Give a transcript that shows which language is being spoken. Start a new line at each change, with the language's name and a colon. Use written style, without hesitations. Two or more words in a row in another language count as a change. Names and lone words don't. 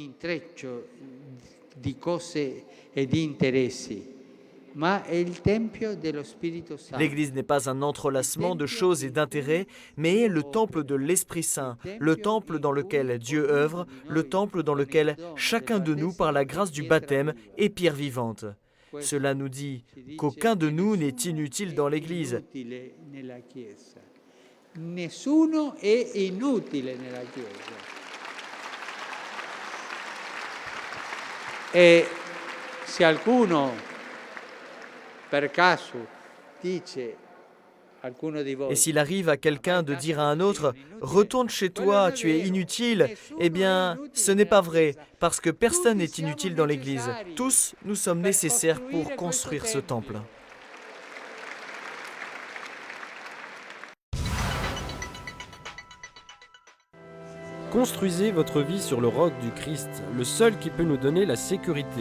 French: L'Église n'est pas un entrelacement de choses et d'intérêts, mais est le temple de l'Esprit Saint, le temple dans lequel Dieu œuvre, le temple dans lequel chacun de nous, par la grâce du baptême, est pierre vivante. Cela nous dit qu'aucun de nous n'est inutile dans l'Église.
Italian: Nessuno è inutile nella Chiesa. E se qualcuno per caso dice
French: Et s'il arrive à quelqu'un de dire à un autre « Retourne chez toi, tu es inutile », eh bien, ce n'est pas vrai, parce que personne n'est inutile dans l'Église. Tous, nous sommes nécessaires pour construire ce temple. Construisez votre vie sur le roc du Christ, le seul qui peut nous donner la sécurité.